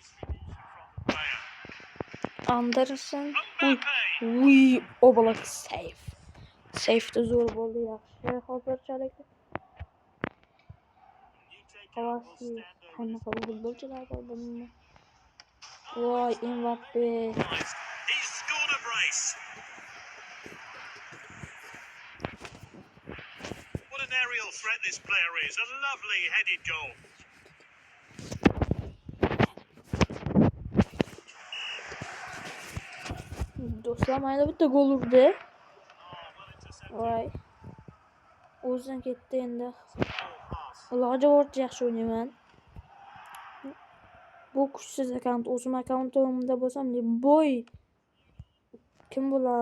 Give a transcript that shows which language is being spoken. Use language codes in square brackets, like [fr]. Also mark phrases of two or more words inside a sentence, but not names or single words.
[uz] Anderson. Uy, Oblak safe. Safe'de zo'r bo'ldi, yaxshi hozirchalik. Havasi qanaqa futbolchilar bor bunda. Voy, Mbappe. [en] What an aerial threat this player is. A lovely headed goal. [uz] Do'stlar, mana bitta gol urdi. Voy. O'zidan ketdi endi. Iloji boricha yaxshi o'ynayman. Bu kuchsiz akkaunt, o'zim akkauntimda bo'lsam, boy kim bo'lar?